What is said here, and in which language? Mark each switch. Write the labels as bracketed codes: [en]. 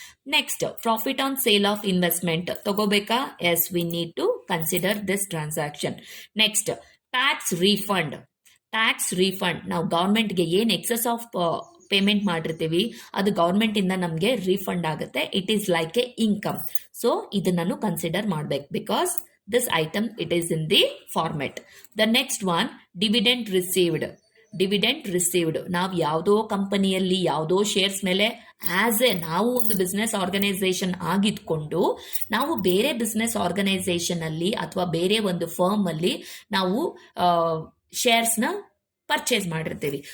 [en] next profit on sale of investment [kn] ತಗೋಬೇಕಾ? [en] Yes, we need to consider this transaction. [kn] Next tax refund. Tax refund ನಾವು ಗವರ್ಮೆಂಟ್ಗೆ ಏನ್ [en] excess of payment [kn] ಮಾಡಿರ್ತೀವಿ ಅದು government ಇಂದ ನಮಗೆ refund ಆಗುತ್ತೆ. [en] It is like a income. So [kn] ಇದನ್ನು consider ಮಾಡ್ಬೇಕು, [en] Because this item it is in the format. The next one, dividend received. Dividend received. [kn] ನಾವು ಯಾವುದೋ ಕಂಪನಿಯಲ್ಲಿ ಯಾವುದೋ ಶೇರ್ಸ್ ಮೇಲೆ ಆಸ್ ಎ ನಾವು ಒಂದು ಬಿಸ್ನೆಸ್ ಆರ್ಗನೈಸೇಷನ್ ಆಗಿದ್ಕೊಂಡು ನಾವು ಬೇರೆ ಬಿಸ್ನೆಸ್ ಆರ್ಗನೈಸೇಷನ್ ಅಲ್ಲಿ ಅಥವಾ ಬೇರೆ ಒಂದು ಫರ್ಮ್ ಅಲ್ಲಿ ನಾವು ಶೇರ್ಸ್ನ ಪರ್ಚೇಸ್ ಮಾಡಿರ್ತೀವಿ.